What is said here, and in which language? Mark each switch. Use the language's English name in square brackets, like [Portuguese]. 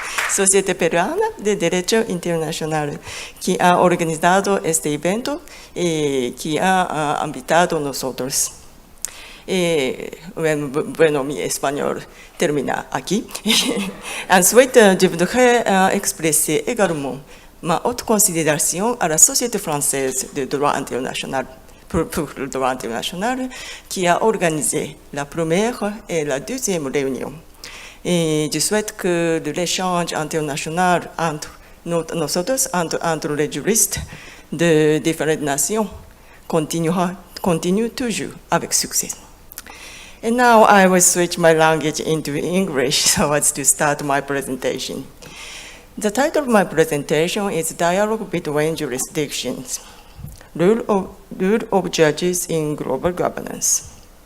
[Spanish] Sociedad Peruana de Derecho Internacional, que ha organizado este evento y que ha invitado a nosotros. Bueno, mi español termina aquí. [French] Ensuite, je voudrais exprimer également ma haute considération à la Société française de droit international pour le droit international, qui a organisé la première et la deuxième réunion. Et je souhaite que l'échange international entre les juristes de différentes nations continue toujours avec succès. [English] And now I will switch my language into English so as to start my presentation. The title of my presentation is Dialogue Between Jurisdictions, Rule of Judges in Global Governance.